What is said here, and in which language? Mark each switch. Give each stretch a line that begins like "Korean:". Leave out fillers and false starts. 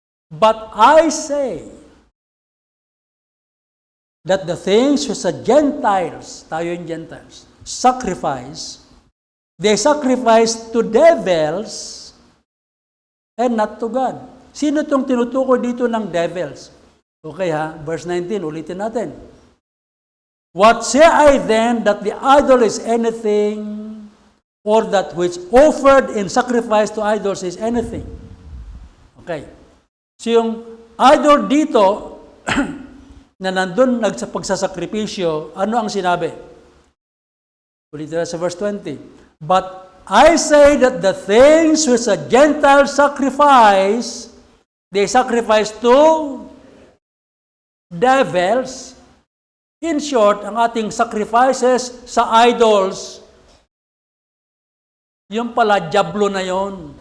English: But I say that the things which the Gentiles,
Filipino: tayo yung Gentiles,
English: sacrifice, they sacrifice to devils and not to God.
Filipino: Sino itong tinutukoy dito ng devils? Okay ha, verse 19, ulitin natin.
English: What say I then, that the idol is anything, or that which offered in sacrifice to idols is anything? Okay.
Filipino: So yung idol dito, na nandun sa pagsasakripisyo, ano ang sinabi? Ulitin na sa verse 20.
English: But I say that the things which a Gentile sacrifice, they sacrifice to devils. In short,
Filipino: ang ating sacrifices sa idols, yung pala, diablo na yon.